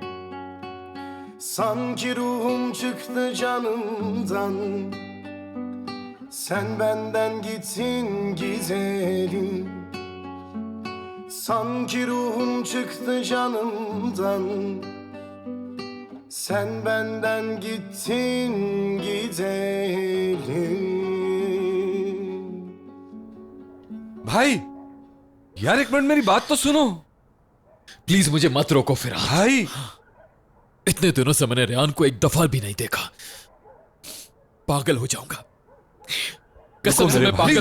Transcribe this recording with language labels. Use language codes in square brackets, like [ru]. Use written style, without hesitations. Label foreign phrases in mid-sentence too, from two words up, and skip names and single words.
[tr] Sanki ruhum çıktı canımdan, sen benden gitsin gidelim. Sanki ruhum çıktı canımdan, sen benden gittin gidelim. [hi] भाई यार एक मिनट मेरी बात तो सुनो। प्लीज मुझे मत रोको फिराद। भाई इतने दिनों से मैंने रेहान को एक दफा भी नहीं देखा। पागल हो जाऊंगा, कसम से मैं पागल हो